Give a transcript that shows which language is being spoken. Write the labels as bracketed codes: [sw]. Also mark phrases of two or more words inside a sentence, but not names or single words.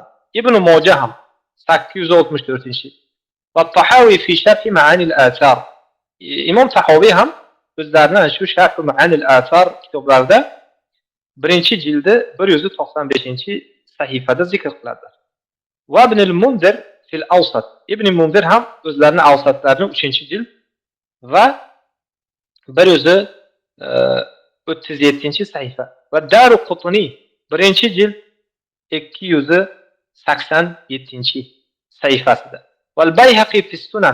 [uz] Ibn Moja ham 864 va Tahoviy [ar] في شرح معاني الآثار. [uz] Imom Tahoviy ham o'zlarining shu sharh ma'anil athar kitoblarida birinchi jildi 195-sahifada zikr qiladilar. [ar] وابن المنذر في الأوسط. [uz] Ibn Munzir ham o'zlarining Awsatlarini 3-jild va 137-sahifa va Daruqutni 1-jild 287-sahifasida. [ar] والبيهقي في السنن.